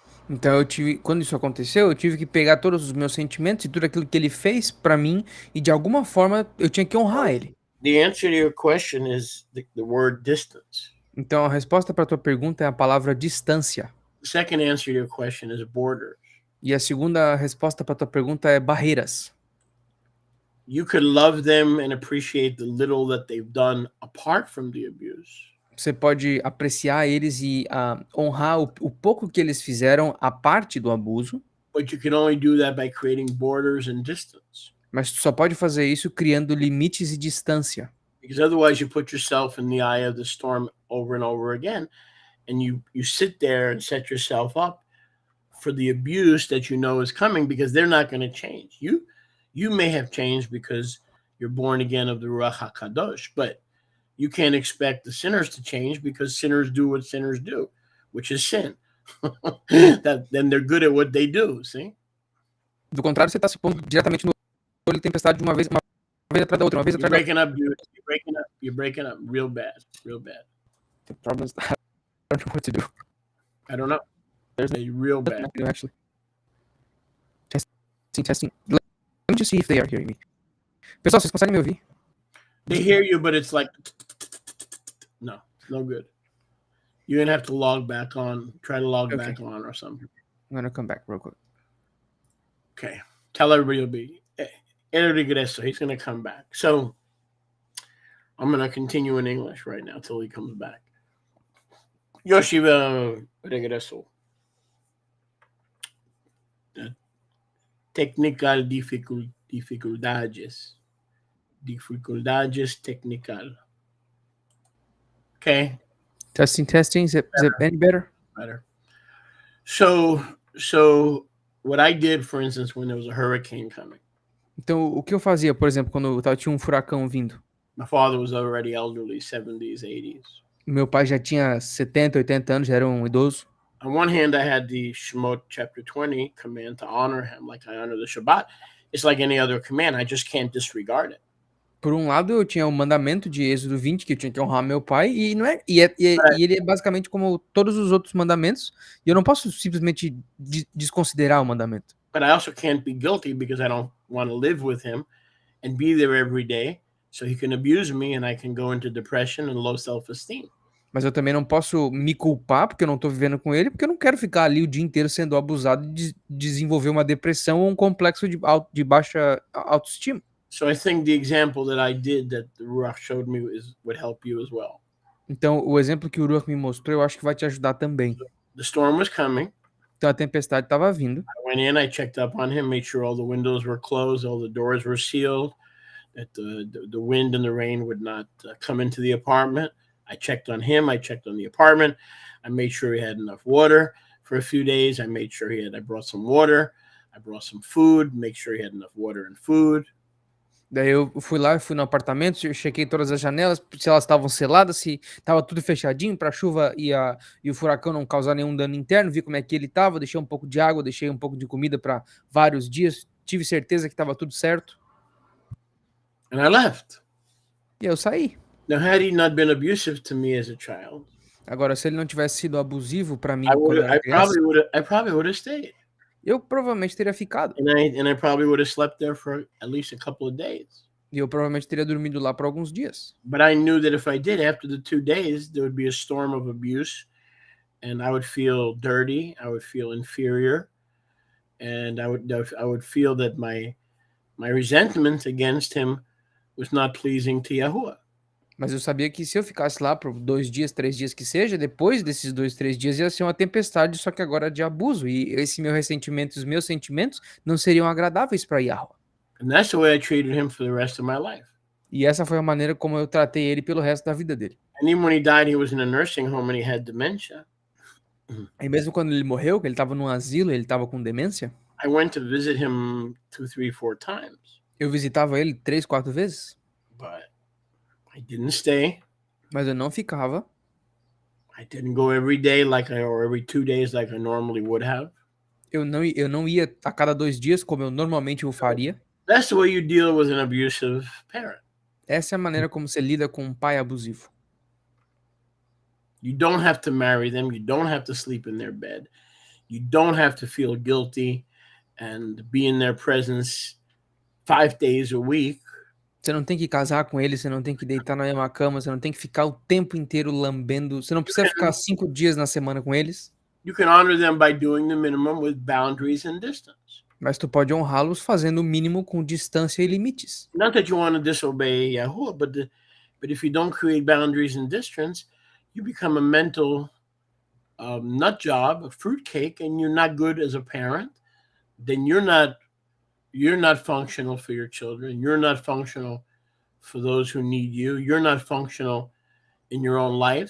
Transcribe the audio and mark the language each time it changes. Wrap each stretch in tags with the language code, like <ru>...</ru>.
<pt>Então quando isso aconteceu, eu tive que pegar todos os meus sentimentos e tudo aquilo que ele fez pra mim e de alguma forma eu tinha que honrar ele.</pt> <en>The answer to your question is the word distance.</en> <pt>Então a resposta para tua pergunta é a palavra distância.</pt> <en>The second answer to your question is borders.</en> <pt>E a segunda resposta para tua pergunta é barreiras.</pt> <en>You could love them and appreciate the little that they've done apart from the abuse.</en> <pt>Você pode apreciar eles e honrar o pouco que eles fizeram a parte do abuso,</pt> <en>But you can only do that by creating borders and distance.</en> <pt>mas tu só pode fazer isso criando limites e distância.</pt> <en>Because otherwise you put yourself in the eye of the storm over and over again, and you sit there and set yourself up for the abuse that you know is coming, because they're not going to change. You may have changed because you're born again of the Ruach HaKadosh, but you can't expect the sinners to change, because sinners do what sinners do, which is sin. Then they're good at what they do, see?</en> <pt>Do contrário, você está se pondo diretamente no olho de tempestade de uma vez atrás da outra, uma vez</pt> <en>You're</en> <pt>atrás da outra.</pt> <en>breaking up, dude. You're breaking up real bad, real bad. The problem is I don't know what to do. I don't know. There's a real bad. Actually. Testing. Let me just see if they are hearing me.</en> <pt>Pessoal, vocês conseguem me ouvir?</pt> <en>They hear you, but it's like no, it's no good. You're gonna have to log back on. Try to log back on or something. I'm gonna come back real quick. Okay. Tell everybody it'll be</en> <es>el regreso.</es> <en>He's gonna come back. So I'm gonna continue in English right now till he comes back.</en> <es>Yoshi regreso.</es> <en>Technical</en> <pt>dificuldades. Dificuldades</pt> <en>technical. Okay. Testing. Is it any better? Better. So what I did, for instance, when there was a hurricane coming.</en> <pt>Então, o que eu fazia, por exemplo, quando tinha um furacão vindo?</pt> <en>My father was already elderly, 70s, 80s.</en> <pt>Meu pai já tinha 70, 80 anos, já era um idoso.</pt> <en>On one hand, I had the Shemot chapter 20 command to honor him like I honor the Shabbat. It's like any other command. I just can't disregard it.</en> <pt>Por um lado, eu tinha o mandamento de Êxodo 20, que eu tinha que honrar meu pai, e não é, e ele é basicamente como todos os outros mandamentos, e eu não posso simplesmente desconsiderar o mandamento.</pt> <en>But I also can't be guilty because I don't want to live with him and be there every day so he can abuse me and I can go into depression and low self-esteem.</en> <pt>Mas eu também não posso me culpar porque eu não tô vivendo com ele, porque eu não quero ficar ali o dia inteiro sendo abusado e desenvolver uma depressão ou um complexo de baixa autoestima.</pt> <en>So I think the example that I did that the Ruach showed me would help you as well.</en> <pt>Então, o exemplo que o Ruach me mostrou, eu acho que vai te ajudar também.</pt> <en>The storm was coming.</en> <pt>Então, a tempestade estava vindo.</pt> <en>I went in, I checked up on him, made sure all the windows were closed, all the doors were sealed, that the wind and the rain would not come into the apartment. I checked on him. I checked on the apartment. I made sure he had enough water for a few days. I made sure I brought some water. I brought some food, make sure he had enough water and food.</en> <pt>Daí eu fui lá, fui no apartamento, eu chequei todas as janelas, se elas estavam seladas, se estava tudo fechadinho para a chuva e o furacão não causar nenhum dano interno, vi como é que ele estava, deixei um pouco de água, deixei um pouco de comida para vários dias, tive certeza que estava tudo certo.</pt> <en>And I left.</en> <pt>E eu saí.</pt> <en>Now, had he not been abusive to me as a child,</en> <pt>Agora, se ele não tivesse sido abusivo para mim</pt> <en>I</en> <pt>quando eu era criança,</pt> <en>probably would have stayed.</en> <pt>eu provavelmente teria ficado.</pt> <en>And I probably would have slept there for at least a couple of days.</en> <pt>E eu provavelmente teria dormido lá por alguns dias.</pt> <en>But I knew that if I did, after the 2 days, there would be a storm of abuse, and I would feel dirty. I would feel inferior, and I would feel that my resentment against him was not pleasing to Yahuwah.</en> <pt>Mas eu sabia que se eu ficasse lá por 2 dias, 3 dias que seja, depois desses 2, 3 dias ia ser uma tempestade, só que agora de abuso. E esse meu ressentimento, os meus sentimentos não seriam agradáveis para Yahweh.</pt> <en>And that's the way I treated him for the rest of my life.</en> <pt>E essa foi a maneira como eu tratei ele pelo resto da vida dele.</pt> <en>And even when he died, he was in a nursing home and he had dementia.</en> <pt>E mesmo quando ele morreu, que ele estava num asilo, ele estava com demência,</pt> <en>I went to visit him 2, 3, 4 times,</en> <pt>eu visitava ele 3, 4 vezes,</pt> <en>but I didn't stay.</en> <pt>mas eu não ficava.</pt> <en>I didn't go every day or every 2 days like I normally would have.</en> <pt>Eu não ia a cada 2 dias como eu normalmente o faria.</pt> <en>That's the way you deal with an abusive parent.</en> <pt>Essa é a maneira como você lida com um pai abusivo.</pt> <en>You don't have to marry them. You don't have to sleep in their bed. You don't have to feel guilty and be in their presence 5 days a week.</en> <pt>Você não tem que casar com ele, você não tem que deitar na mesma cama, você não tem que ficar o tempo inteiro lambendo, você não precisa ficar 5 dias na semana com eles,</pt> <en>You can honor them by doing the minimum with boundaries and distance.</en> <pt>mas tu pode honrá-los fazendo o mínimo com distância e limites.</pt> <en>Not that you want to disobey Yahuwah, but if you don't create boundaries and distance, you become a mental nut job, a fruitcake, and you're not good as a parent. Then you're not functional for your children. You're not functional for those who need you. You're not functional in your own life.</en>